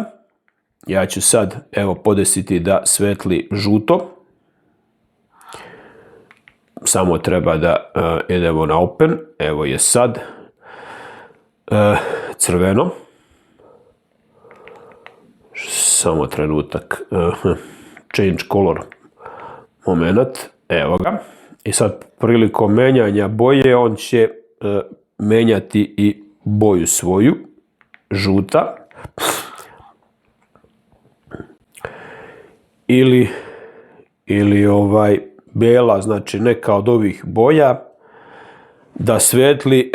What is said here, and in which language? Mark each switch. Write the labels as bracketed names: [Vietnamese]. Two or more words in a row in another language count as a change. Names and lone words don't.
[Serbian] Ja ću sad evo podesiti da svetli žuto. Samo treba da idemo na open, evo je sad crveno. Samo trenutak, [English] change color moment, [Serbian] evo ga. I sad prilikom menjanja boje on će menjati i boju svoju, žuta. Ili bela, znači neka od ovih boja da svetli.